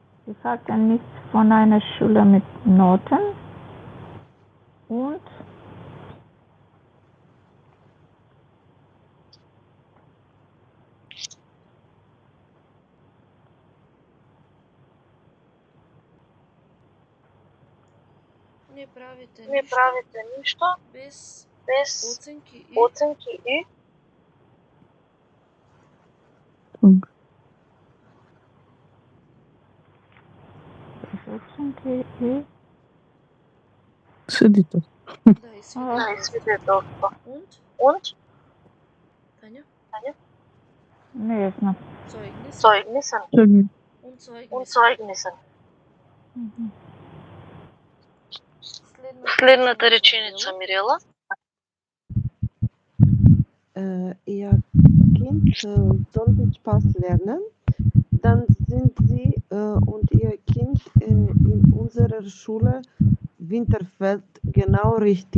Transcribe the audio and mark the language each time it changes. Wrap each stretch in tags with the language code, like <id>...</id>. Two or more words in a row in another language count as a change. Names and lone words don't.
<de>Ich hatte nichts von einer Schule mit Noten und</de> <mk>Не правите Не ништо правите ништо без без оценки и оценки и Оценки и Свидетел. да, и свидетелство. свидетелство.</mk> <de>Und? Und</de> <mk>Тања? не знам.</mk> <de>Zeugnis Zeugnissen. und Und Zeugnis. Zeugnissen.</de> <mk>Следната Следната реченица, Мирела.</mk> <de>Ihr Kind soll den Spaß lernen, dann sind Sie und Ihr Kind in unserer Schule Winterfeld genau richtig.</de>